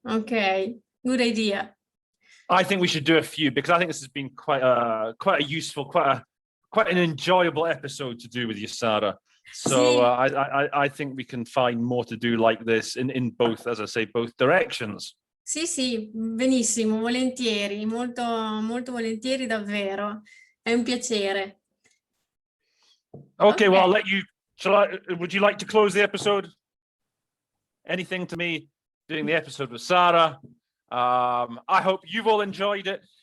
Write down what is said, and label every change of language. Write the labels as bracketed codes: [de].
[en] Okay, good idea. I think we should do a few, because I think this has been quite a useful, quite an enjoyable episode to do with you, Sarah. So I think we can find more to do like this in both, as I say, both directions. [it] Sì, benissimo, volentieri, molto, molto volentieri davvero. È un piacere. [en] Okay, well, I'll let you. Would you like to close the episode? Anything to me doing the episode with Sarah? I hope you've all enjoyed it.